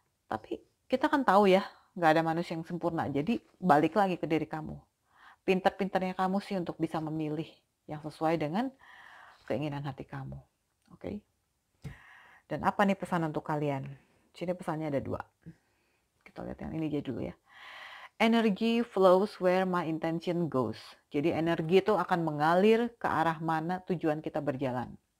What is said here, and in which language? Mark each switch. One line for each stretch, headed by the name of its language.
Indonesian: Tapi kita kan tahu ya, nggak ada manusia yang sempurna. Jadi balik lagi ke diri kamu. Pintar-pintarnya kamu sih untuk bisa memilih yang sesuai dengan keinginan hati kamu. Oke? Dan apa nih pesan untuk kalian? Sini pesannya ada 2. Kita lihat yang ini aja dulu ya.
English: Energy flows where my intention goes.
Indonesian: Jadi energi itu akan mengalir ke arah mana tujuan kita berjalan.